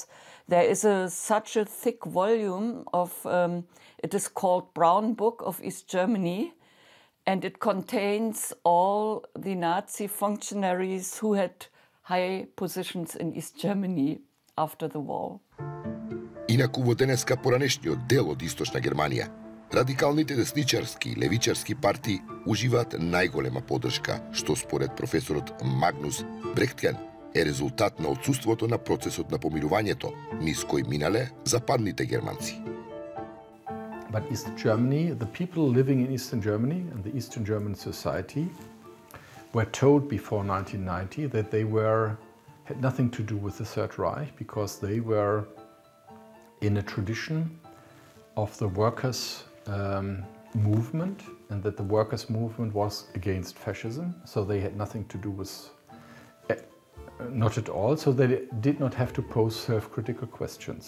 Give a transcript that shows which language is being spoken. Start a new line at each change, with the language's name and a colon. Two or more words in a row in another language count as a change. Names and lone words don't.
English: There is such a thick volume of, it is called Brown Book of East Germany, and it contains all the Nazi functionaries who had high positions in East Germany after the war.
Macedonian: Инаку во денеска поранешниот дел од Источна Германија, радикалните десничарски и левичарски партии уживаат најголема поддршка, што според професорот Магнус Брехтген е резултат на отсуството на процесот на помирувањето, низ кој минале западните германци.
English: But East Germany, the people living in Eastern Germany and the Eastern German society were told before 1990 that they had nothing to do with the Third Reich, because they were in a tradition of the workers' movement, and that the workers' movement was against fascism, so they had nothing to do with, not at all, so they did not have to pose self-critical questions.